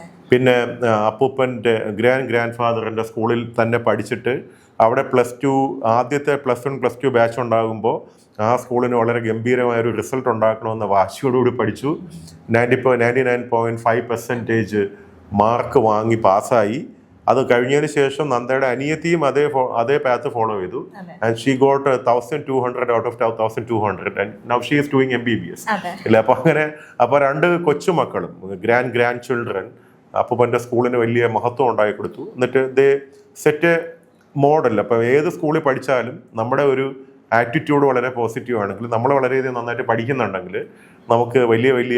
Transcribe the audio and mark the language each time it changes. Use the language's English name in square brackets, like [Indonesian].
[Malayalam] പിന്നെ അപ്പൂപ്പൻ്റെ ഗ്രാൻഡ് ഫാദറിൻ്റെ സ്കൂളിൽ തന്നെ പഠിച്ചിട്ട് അവിടെ ആദ്യത്തെ +1 +2 ബാച്ച് ഉണ്ടാകുമ്പോൾ ആ സ്കൂളിന് വളരെ ഗംഭീരമായൊരു റിസൾട്ട് ഉണ്ടാക്കണമെന്ന വാശിയോടുകൂടി പഠിച്ചു. 99.5% മാർക്ക് വാങ്ങി പാസ്സായി. അത് കഴിഞ്ഞതിന് ശേഷം നന്ദയുടെ അനിയത്തിയും അതേ പാത്ത് ഫോളോ ചെയ്തു. [English] And she got 1200 out of 1200 and now she is doing MBBS. [Malayalam] ഇല്ല, അപ്പോൾ 2 കൊച്ചുമക്കളും ഗ്രാൻഡ് ചിൽഡ്രൻ അപ്പൂപ്പൻ്റെ സ്കൂളിന് വലിയ മഹത്വം ഉണ്ടാക്കി കൊടുത്തു. എന്നിട്ട് ദേ സെറ്റ് മോഡൽ. അപ്പോൾ ഏത് സ്കൂളിൽ പഠിച്ചാലും നമ്മുടെ ഒരു ആറ്റിറ്റ്യൂഡ് വളരെ പോസിറ്റീവ് ആണെങ്കിൽ, നമ്മൾ വളരെയധികം നന്നായിട്ട് പഠിക്കുന്നുണ്ടെങ്കിൽ നമുക്ക് വലിയ